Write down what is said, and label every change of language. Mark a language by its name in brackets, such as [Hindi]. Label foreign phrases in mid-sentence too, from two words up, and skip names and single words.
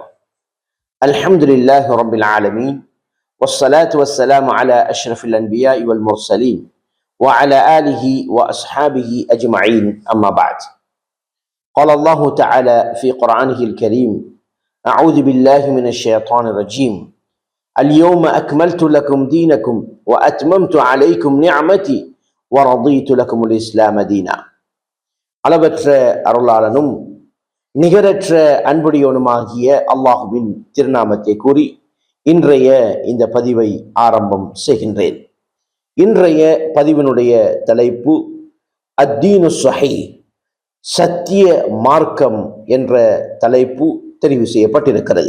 [Arabic] الحمد لله رب العالمين والصلاة والسلام على أشرف الأنبياء والمرسلين وعلى آله وأصحابه أجمعين، أما بعد. قال الله تعالى في قرآنه الكريم: أعوذ بالله من الشيطان الرجيم. اليوم أكملت لكم دينكم وأتممت عليكم نعمتي ورضيت لكم الإسلام دينا. [Tamil] அளவற்ற அருளாளனும் நிகரற்ற அன்புடையவனுமாகிய அல்லாஹுவின் திருநாமத்தை கூறி இன்றைய இந்த பதிவை ஆரம்பம் செய்கின்றேன். இன்றைய பதிவினுடைய தலைப்பு [Arabic] الدين صحيح, [Tamil] சத்திய மார்க்கம் என்ற தலைப்பு தெரிவு செய்யப்பட்டிருக்கிறது.